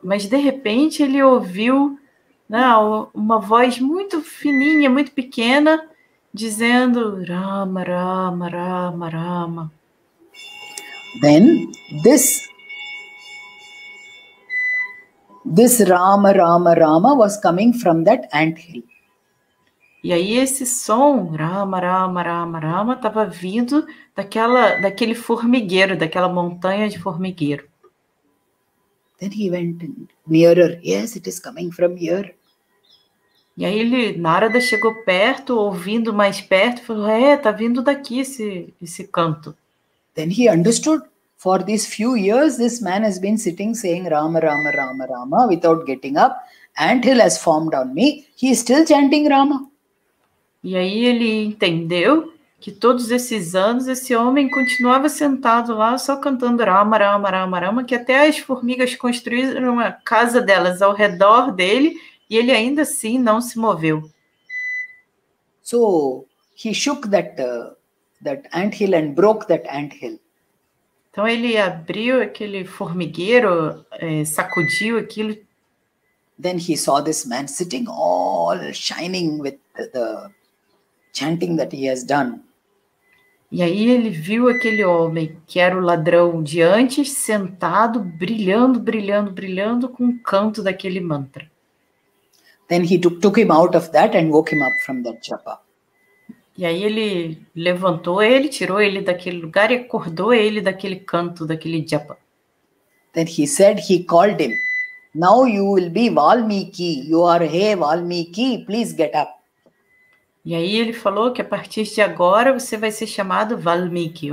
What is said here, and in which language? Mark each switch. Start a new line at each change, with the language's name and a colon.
Portuguese: Mas de repente ele ouviu, né, uma voz muito fininha, muito pequena, dizendo Rama, Rama, Rama, Rama.
English: Then this Rama, Rama, Rama was coming from that ant hill.
Portuguese: E aí esse som, Rama, Rama, Rama, Rama, estava vindo daquele formigueiro, daquela montanha de formigueiro.
English: Then he went nearer. Yes, it is coming from here.
Portuguese: E aí Narada chegou perto, ouvindo mais perto, e falou, tá vindo daqui esse canto.
English: Then he understood. For these few years, this man has been sitting saying Rama, Rama, Rama, Rama without getting up. Ant hill has formed on me. He is still chanting Rama.
Portuguese: E aí ele entendeu que todos esses anos esse homem continuava sentado lá só cantando Rama, Rama, Rama, Rama, que até as formigas construíram a casa delas ao redor dele e ele ainda assim não se moveu.
English: So he shook that ant hill and broke that ant hill.
Portuguese: Então ele abriu aquele formigueiro, sacudiu aquilo.
English: Then he saw this man sitting all shining with the chanting that he has done.
Portuguese: E aí ele viu aquele homem que era o ladrão de antes, sentado, brilhando, brilhando, brilhando com o canto daquele mantra.
English: Then he took him out of that and woke him up from that japa.
Portuguese: E aí ele levantou ele, tirou ele daquele lugar e acordou ele daquele canto, daquele japa.
English: Then he called him. Now you will be Valmiki. You are Hey Valmiki, please get up.
Portuguese: E aí ele falou que a partir de agora você vai ser chamado Valmiki.